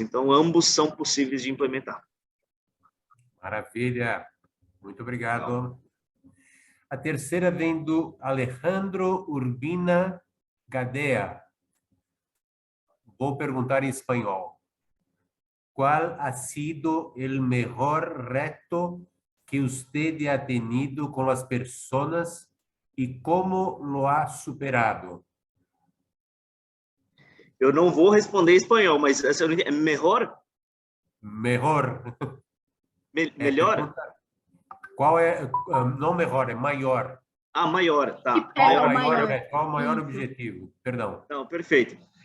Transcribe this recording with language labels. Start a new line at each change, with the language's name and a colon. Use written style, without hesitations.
Portuguese: Então, ambos são possíveis de implementar. Maravilha. Muito obrigado. A terceira vem do Alejandro Urbina Gadea. Vou perguntar em espanhol.
Spanish: ¿Cuál ha sido el mejor reto que usted ha tenido con las personas y cómo lo ha superado?
Portuguese: Eu não vou responder em espanhol, mas é melhor?
Spanish: Mejor.
Portuguese: Melhor? Qual é, não melhor, é maior. Ah, maior, tá. Qual o maior objetivo? Perdão. Não, perfeito.